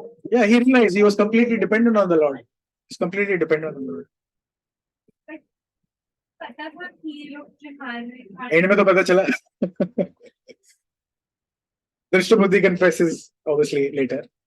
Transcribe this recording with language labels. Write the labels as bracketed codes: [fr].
[en] Yeah, he realized he was completely dependent on the Lord. He's completely dependent on the Lord. [hi] पता था कि ये लोग जो मार रहे हैं, एंड में तो पता चला। [en] Drishtabuddhi confesses obviously later.